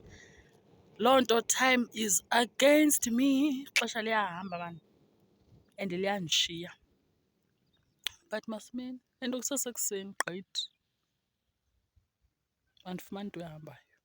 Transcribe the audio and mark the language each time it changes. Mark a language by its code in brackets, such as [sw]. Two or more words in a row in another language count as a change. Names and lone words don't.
[xh] Loo nto [en] time is against me. [xh] Ixesha liyahamba bani and liyandishiya. But masimeni, and kusesekuseni gqithi. Andifumani nto ehambayo.